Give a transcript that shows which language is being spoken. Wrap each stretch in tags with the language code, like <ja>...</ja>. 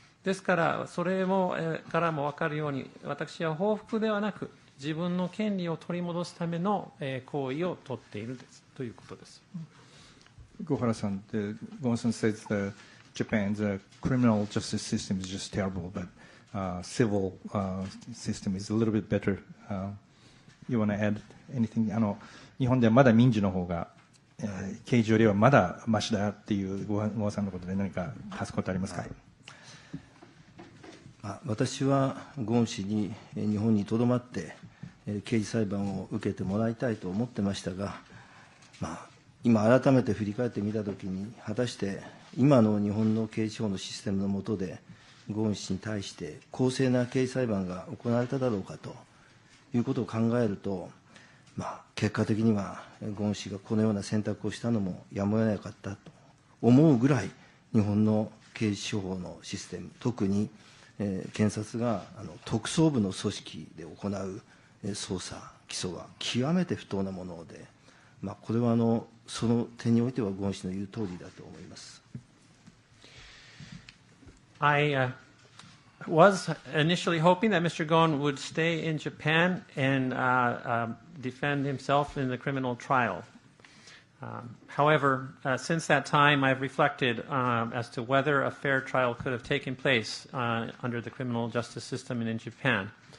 <ja>ですから、それからも分かるように、私は報復ではなく、自分の権利を取り戻すための行為を取っているということです。</ja> <en>Gohara-san, Ghosn says Japan's criminal justice system is just terrible, but civil system is a little bit better. You want to add anything?</en> <ja>日本ではまだ民事の方が、刑事よりはまだマシだっていうゴハさんのことで何か足すことありますか？私はゴーン氏に日本にとどまって刑事裁判を受けてもらいたいと思ってましたが、今改めて振り返ってみたときに、果たして今の日本の刑事法のシステムの下でゴーン氏に対して公正な刑事裁判が行われただろうかということを考えると、結果的にはゴーン氏がこのような選択をしたのもやむを得なかったと思うぐらい、日本の刑事司法のシステム、特に検察が特捜部の組織で行う捜査、起訴は極めて不当なもので、これはその点においてはゴーン氏の言う通りだと思います。</ja> <en>I was initially hoping that Mr. Ghosn would stay in Japan and defend himself in the criminal trial. However, since that time, I've reflected as to whether a fair trial could have taken place under the criminal justice system in Japan.</en>